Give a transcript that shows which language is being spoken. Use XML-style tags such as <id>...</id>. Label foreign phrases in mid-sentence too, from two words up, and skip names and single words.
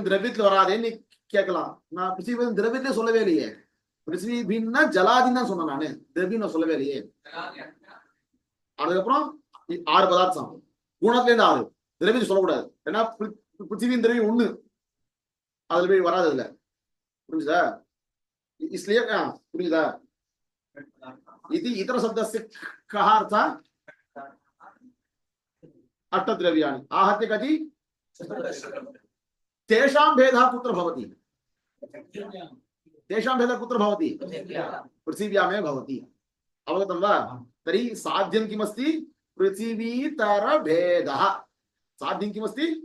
<ta>திரவியத்துல வராதேன்னு நீ கேட்கலாம் நான் பிருத்திவி பேதம் திரவியத்திலே சொல்லவே இல்லையே பிருத்திவி பின்னா ஜலாதின்னு தான் சொன்னேன் நானு திரவியம் நான் சொல்லவே இல்லையே அதுக்கப்புறம் 6 பதார்த்தம் குணத்துல இருந்து 6 திரவியம் சொல்லக்கூடாது ஏன்னா பிருத்திவியின் திரவியம் 1 அதுல போய் வராது அதுல புரிஞ்சுதா इसलिए புரியுதா இது</ta> <sa>इतर शब्दस्य कः अर्थः अष्टद्रव्याणि आहत्य कति तेषां भेदः कुत्र भवति तेषां भेदः कुत्र भवति पृथिव्यामेव भवति अवगतं वा तर्हि साध्यं किमस्ति पृथिवीतरभेदः साध्यं किमस्ति</sa>